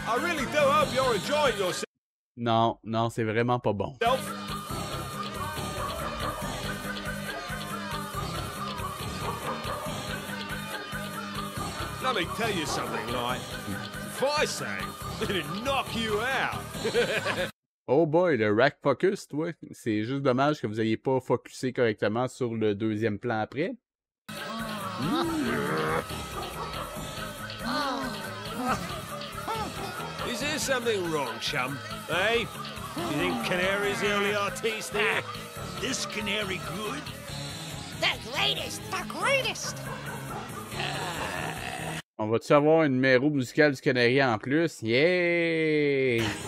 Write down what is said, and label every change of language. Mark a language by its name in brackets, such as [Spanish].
[English] I really do hope you're enjoying yourself. [French] Non, non, c'est vraiment pas bon. [English] Let me tell you something, like, if I sang, it'd knock you out. [French] Oh boy, le rack focus, toi. C'est juste dommage que vous n'ayez pas focusé correctement sur le deuxième plan après. [English] Is there something wrong, chum? Eh? You think Canary's the only artiste there? This canary good? The greatest, the greatest. [French] On va-tu avoir un numéro musical du Canari en plus? [English] Yeah!